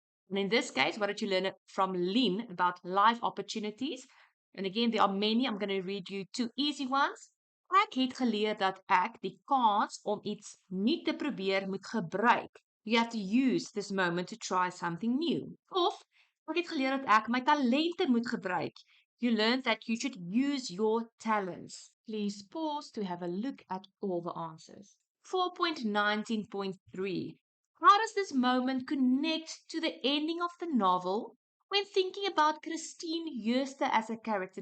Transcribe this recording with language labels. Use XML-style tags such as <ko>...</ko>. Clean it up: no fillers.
<en>And in this case, what did you learn from Lynn about life opportunities? And again, there are many. I'm going to read you two easy ones.</en> <af>Ek het geleer dat ek die kans om iets nie te probeer moet gebruik.</af> <en>You have to use this moment to try something new.</en> <af>Of ek het geleer dat ek my talente moet gebruik.</af> <en>You learned that you should use your talents. Please pause to have a look at all the answers. 4.19.3. How does this moment connect to the ending of the novel when thinking about Christine Jooste as a character?</en>